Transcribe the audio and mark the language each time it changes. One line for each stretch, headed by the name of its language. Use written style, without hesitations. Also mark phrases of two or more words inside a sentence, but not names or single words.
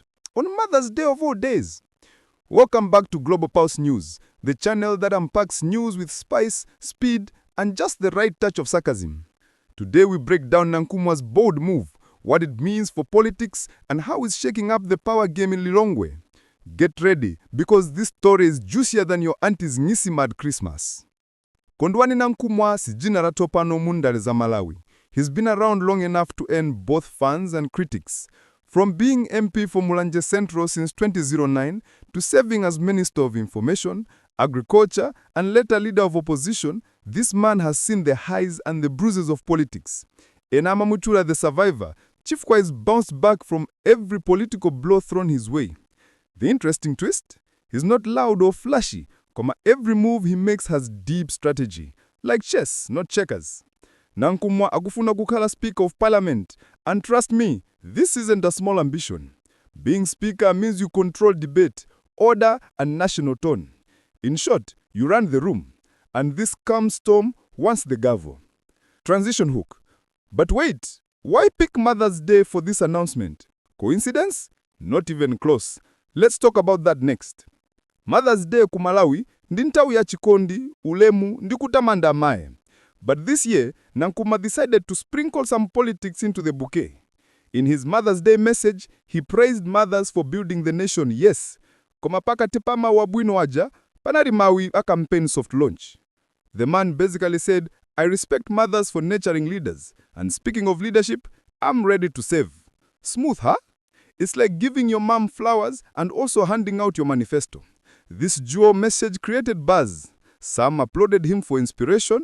English: On Mother's Day of all days. Welcome back to Global Pulse News, the channel that unpacks news with spice, speed, and just the right touch of sarcasm. Today we break down Nankhumwa's bold move, what it means for politics, and how it's shaking up the power game in Lilongwe. Get ready, because this story is juicier than your auntie's Nisima at Christmas.
Nyanja: Kondwani Nankhumwa si jina la topano mundale za Malawi.
English: He's been around long enough to earn both fans and critics. From being MP for Mulanje Central since 2009 to serving as Minister of Information, Agriculture, and later Leader of Opposition, this man has seen the highs and the bruises of politics. Enama Muchura, the survivor, Chief Kwais bounced back from every political blow thrown his way. The interesting twist? He's not loud or flashy, every move he makes has deep strategy. Like chess, not checkers. Nankhumwa
Nyanja: akufuna kukhala
English: Speaker of Parliament, and trust me, this isn't a small ambition. Being Speaker means you control debate, order, and national tone. In short, you run the room, and this calm storm wants the gavel. Transition hook. But wait, why pick Mother's Day for this announcement? Coincidence? Not even close. Let's talk about that next.
Nyanja: Mother's Day ku Malawi ndi nthawi ya chikondi, ulemu ndi kutamanda amayi.
English: But this year, Nankhumwa decided to sprinkle some politics into the bouquet. In his Mother's Day message, he praised mothers for building the nation, yes.
Nyanja: Koma pakati pa mawabwino waja, panali mawi a
English: campaign soft launch. The man basically said, I respect mothers for nurturing leaders. And speaking of leadership, I'm ready to serve. Smooth, huh? It's like giving your mom flowers and also handing out your manifesto. This dual message created buzz. Some applauded him for inspiration.